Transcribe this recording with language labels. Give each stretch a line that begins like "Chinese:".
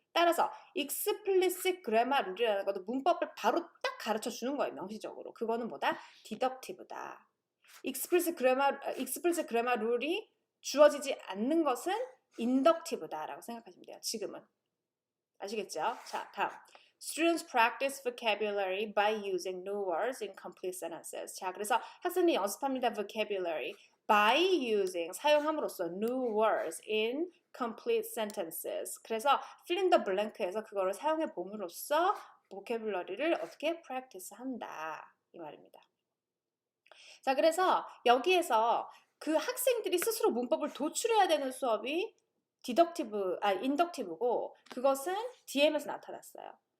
Korean: 따라서 explicit grammar rule이라는 것도 문법을 바로 딱 가르쳐 주는 거예요. 명시적으로. 그거는 뭐다? 디덕티브다. explicit grammar rule이 주어지지 않는 것은 inductive다라고 생각하시면 돼요. 지금은. 아시겠죠? 자, 다음.
English: Students practice vocabulary by using new words in complete sentences.
Korean: 자, 그래서 학생들이 연습합니다.
English: vocabulary by using,
Korean: 사용함으로써
English: new words in complete sentences.
Korean: 그래서 fill in the blank에서 그거를 사용해 봄으로써 vocabulary를 어떻게 practice 한다. 이 말입니다. 자, 그래서 여기에서 그 학생들이 스스로 문법을 도출해야 되는 수업이 인덕티브고 그것은 DM에서 나타났어요.